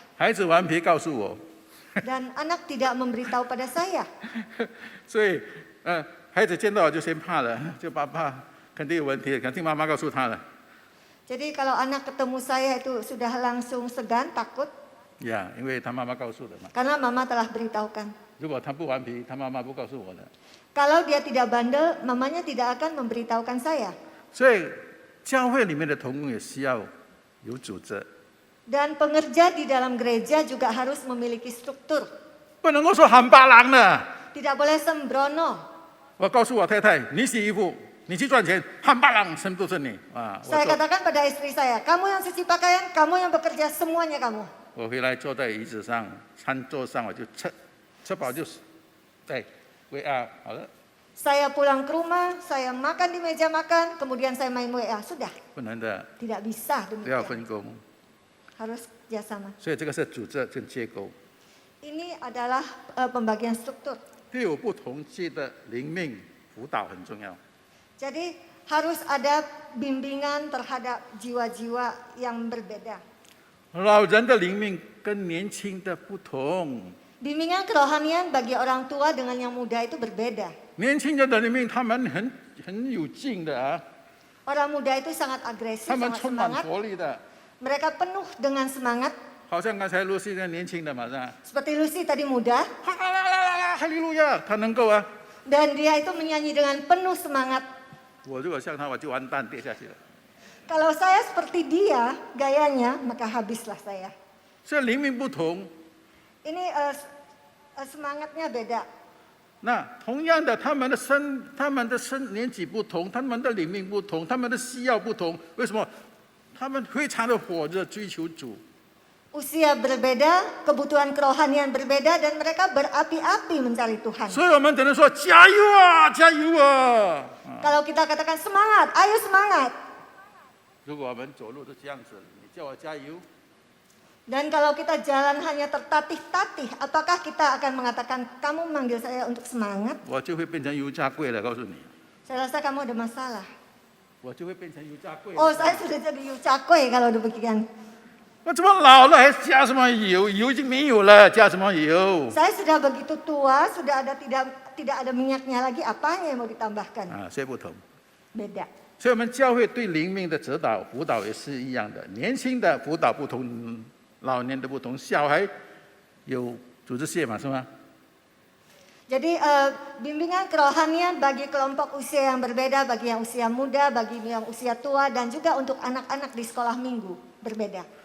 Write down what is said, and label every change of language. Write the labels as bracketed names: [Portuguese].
[Chinese] 孩子顽皮告诉我， [Indonesian] Dan anak tidak memberitahu pada saya. [Chinese] 所以孩子见到我就先怕了，就怕肯定有问题，肯定妈妈告诉他了。 [Indonesian] Jadi kalau anak ketemu saya itu sudah langsung segan, takut. [Chinese] 呀，因为他妈妈告诉的嘛。 [Indonesian] Karena mama telah beritahukan. [Chinese] 如果他不顽皮，他妈妈不告诉我的。 [Indonesian] Kalau dia tidak bandel, mamanya tidak akan memberitahukan saya. [Chinese] 所以教会里面的同工也需要有组织， [Indonesian] Dan pengerja di dalam gereja juga harus memiliki struktur. [Chinese] 不能够说喊巴郎的。 [Indonesian] Tidak boleh sembrono. [Chinese] 我告诉我太太，你洗衣服，你去赚钱，喊巴郎，什么都是你啊！ [Indonesian] Saya katakan pada istri saya, kamu yang cuci pakaian, kamu yang bekerja, semuanya kamu. [Chinese] 我回来坐在椅子上，餐桌上，我就吃饱就，对，WA 好了， [Indonesian] Saya pulang ke rumah, saya makan di meja makan, kemudian saya main WA. Sudah, [Chinese] 不能的， [Indonesian] tidak bisa [Chinese] 都要分工。 [Indonesian] Harus kerjasama. [Chinese] 所以这个是组织跟结构， [Indonesian] Ini adalah pembagian struktur. [Chinese] 对有不同期的灵命辅导很重要。 [Indonesian] Jadi harus ada bimbingan terhadap jiwa-jiwa yang berbeda. [Chinese] 老人的灵命跟年轻的不同， [Indonesian] Bimbingan kerohanian bagi orang tua dengan yang muda itu berbeda. [Chinese] 年轻人的灵命他们很有劲的啊， [Indonesian] Orang muda itu sangat agresif, [Chinese] 他们 [Indonesian] sangat [Chinese] 充满 [Indonesian] semangat. [Chinese] 活力的， [Indonesian] Mereka penuh dengan semangat. [Chinese] 好像刚才露西那年轻的嘛是吧？ [Indonesian] Seperti Lucy tadi muda, [Chinese] 哈利路亚，他能够啊。 [Indonesian] dan dia itu menyanyi dengan penuh semangat. [Chinese] 我如果像他，我就完蛋跌下去了。 [Indonesian] Kalau saya seperti dia gayanya, maka habislah saya. [Chinese] 所以灵命不同， [Indonesian] Ini semangatnya beda. [Chinese] 那同样的，他们的年纪不同，他们的灵命不同，他们的需要不同。为什么？他们非常的火热追求主。 [Indonesian] Usia berbeda, kebutuhan kerohanian berbeda, dan mereka berapi-api mencari Tuhan. [Chinese] 所以我们只能说加油啊，加油啊！ [Indonesian] Kalau kita katakan semangat, ayo semangat. [Chinese] 如果我们走路都这样子，你叫我加油， [Indonesian] Dan kalau kita jalan hanya tertatih-tatih, apakah kita akan mengatakan kamu manggil saya untuk semangat? [Chinese] 我就会变成油炸柜了。告诉你， [Indonesian] Saya rasa kamu ada masalah. [Chinese] 我就会变成油炸柜了。 [Indonesian] Oh, saya sudah jadi cakwe kalau demikian. [Chinese] 我怎么老了还加什么油？油已经没有了，加什么油？ [Indonesian] Saya sudah begitu tua, sudah ada tidak ada minyaknya lagi, apanya yang mau ditambahkan? [Chinese] 啊，所以不同。 [Indonesian] Beda. [Chinese] 所以我们教会对灵命的指导辅导也是一样的，年轻的辅导不同，老年的不同，小孩有组织线嘛，是吗？ [Indonesian] Jadi bimbingan kerohanian bagi kelompok usia yang berbeda, bagi yang usia muda, bagi yang usia tua, dan juga untuk anak-anak di sekolah minggu berbeda.